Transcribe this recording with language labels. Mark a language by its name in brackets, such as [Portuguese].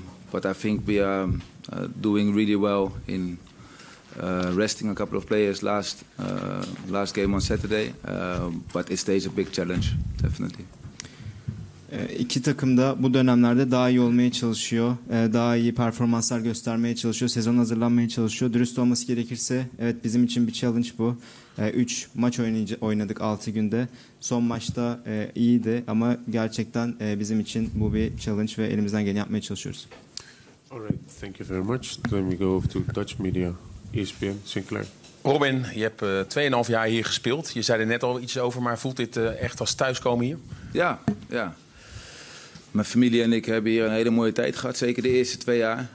[English] But I think we are doing really well in resting a couple of players last game on Saturday. But it stays a big challenge, definitely. [Turkish] İki takım da bu dönemlerde daha iyi olmaya çalışıyor. Daha iyi performanslar göstermeye çalışıyor. Sezon hazırlanmaya çalışıyor. Dürüst olması gerekirse evet, bizim için bir challenge bu. 3 maç oynadık 6 günde. Son maçta iyiydi ama gerçekten bizim için bu bir challenge ve elimizden geleni yapmaya çalışıyoruz. [English] Alright, thank you very much. Then we go to Dutch media. ESPN, Sinclair. [Dutch] Robin, je hebt 2,5 jaar hier gespeeld. Je zei er net al iets over, maar voelt dit echt als thuiskomen hier? Ja. Mijn familie en ik hebben hier een hele mooie tijd gehad. Zeker de eerste 2 jaar.